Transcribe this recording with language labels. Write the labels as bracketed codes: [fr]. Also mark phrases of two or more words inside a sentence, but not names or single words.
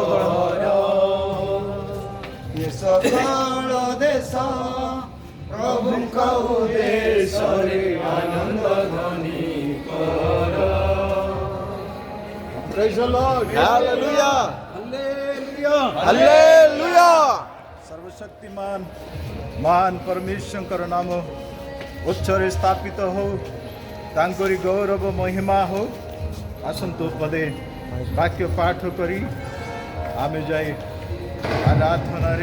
[or] ସକଳ ଦେଶ ପ୍ରଭୁଙ୍କ ଉଦ୍ଦେଶ୍ୟରେ ଆନନ୍ଦ ଧ୍ୱନି କର। [en] Praise the Lord. Hallelujah. Hallelujah. [or] ହାଲେଲୁୟା ହାଲେଲୁୟା। ସର୍ବଶକ୍ତିମାନ ମହାନ ପରମେଶ୍ୱରଙ୍କର ନାମ ଉଚ୍ଚରେ ସ୍ଥାପିତ ହଉ, ତାଙ୍କରି ଗୌରବ ମହିମା ହଉ। ଆସନ୍ତୁ ପଦେ ବାକ୍ୟ ପାଠ କରି ଆମେ ଯାଇ ଆରାଧନାରେ